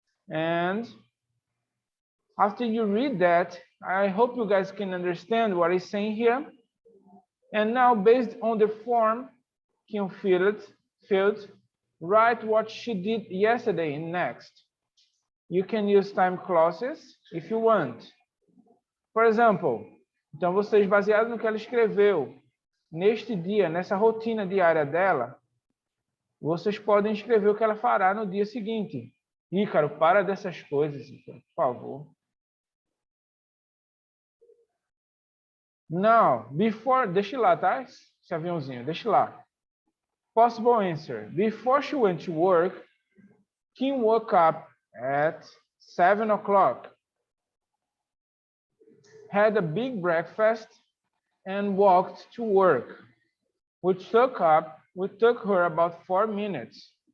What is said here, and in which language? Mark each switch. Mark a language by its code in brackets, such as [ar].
[en] And after you read that, I hope you guys can understand what it's saying here. And now, based on the form Kim filled, write what she did yesterday in next. You can use time clauses if you want. For example, [pt] então vocês, baseado no que ela escreveu neste dia, nessa rotina diária dela, vocês podem escrever o que ela fará no dia seguinte. Ícaro, para dessas coisas, Ícaro, por favor. [en] Now, before, [pt] deixa lá, tá? Esse aviãozinho, deixa lá. [en] Possible answer. Before she went to work, Kim woke up at 7 o'clock, had a big breakfast, and walked to work, which took her about 40 minutes.